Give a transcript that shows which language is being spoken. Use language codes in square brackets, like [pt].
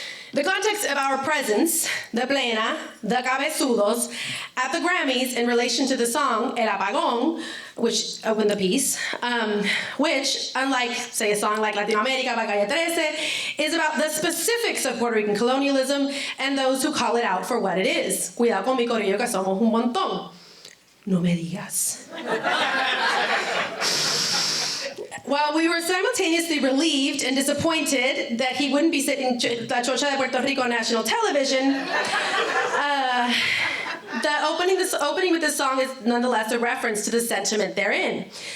[en] The context of our presence, the plena, the cabezudos, at the Grammys in relation to the song El Apagón, which opened the piece, which, unlike, say, a song like Latinoamérica by Calle 13, is about the specifics of Puerto Rican colonialism and those who call it out for what it is. [es] Cuidado con mi corillo que somos un montón. No me digas. [en] While we were simultaneously relieved and disappointed that he wouldn't be sitting La Chocha de Puerto Rico on national television, the opening with this song is nonetheless a reference to the sentiment therein.